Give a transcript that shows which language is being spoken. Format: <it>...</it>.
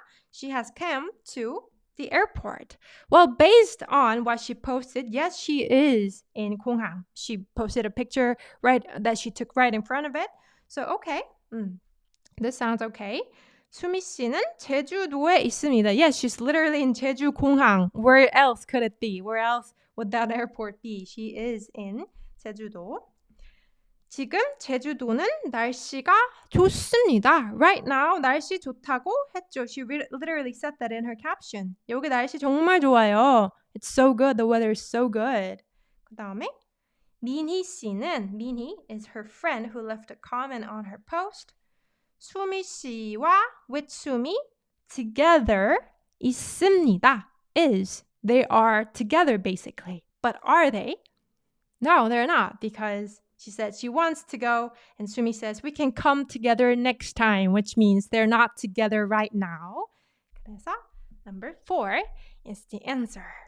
<en>She has come to the airport. Well, based on what she posted, yes, she is in 공항. She posted a picture that she took right in front of it. So, okay. This sounds okay.</en> <ko>수미 씨는 제주도에 있습니다.</ko> <en>Yes, she's literally in 제주 공항. Where else could it be? Where else would that airport be? She is in 제주도.</en> <ko>지금 제주도는 날씨가 좋습니다.</ko> <en>Right now,</en> <ko>날씨 좋다고 했죠.</ko> <en>She literally said that in her caption.</en> <ko>여기 날씨 정말 좋아요.</ko> <en>It's so good. The weather is so good.</en> <ko>그 다음에</ko> <en>민희 씨는, Minhee is her friend who left a comment on her post.</en> <ko>수미 씨와 with 수미 together 있습니다.</ko> <en>Is. They are together basically. But are they? No, they're not, because she said she wants to go and Sumi says we can come together next time, which means they're not together right now.</en> <ko>그래서</ko> <en>number 4 is the answer.</en>